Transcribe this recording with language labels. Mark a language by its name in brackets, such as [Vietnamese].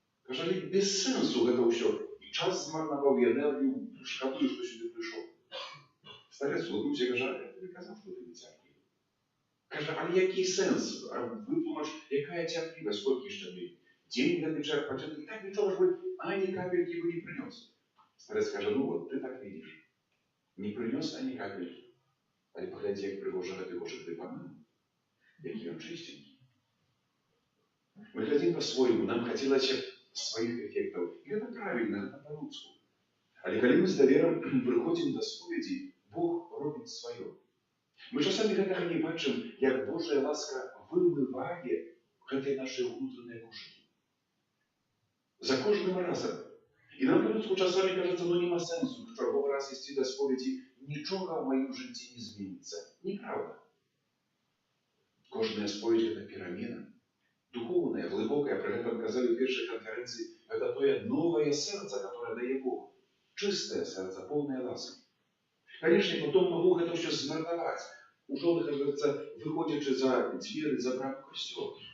[Belarusian] Кажа, але без сэнсу гэта ўсё. І час змарнаваў, і энергію, шкадую, што сюды прыйшоў. Старец улыбнуўся, кажа, я тобі казаў, што ты не цярплівы. Кажа, але які сэнс? Вытлумач, якая цярплівасць, колькі яшчэ дней? Дзень гэты чэрпаць, і так нічога ж бы ані капелькі бы не прынёс. Старец кажа, [Russian] вот ты так видишь. [Belarusian] Не прынёс ані капелькі. Але паглядзі, як прыгожа гэты кошык ты памыў. Які ён чыстенькі. Мы хадзім па-свойму, нам хацелася сваіх эфектаў. І гэта правільна, гэта па-людску. Але калі мы з даверам прыходзім да споведзі, Бог робіць сваё. Мы часамі гэтага не бачым, як Божая ласка вымывае гэтыя нашы ўнутраныя кошыкі. За кожным разам. І нам па-людску часамі кажацца, нема сэнсу чарговы раз ісці да споведзі, нічога ў маім жыцці не зменіцца. Неправда. Кожная споведь [Russian] – это перамена. Духовная, глубокая, про это казали в першей конференции, это то новое сердце, которое дает Бог. Чистое сердце, полное ласки. Конечно, потом могу это все змардовать. Уже, как говорится, выходячи за двери, за брак костер.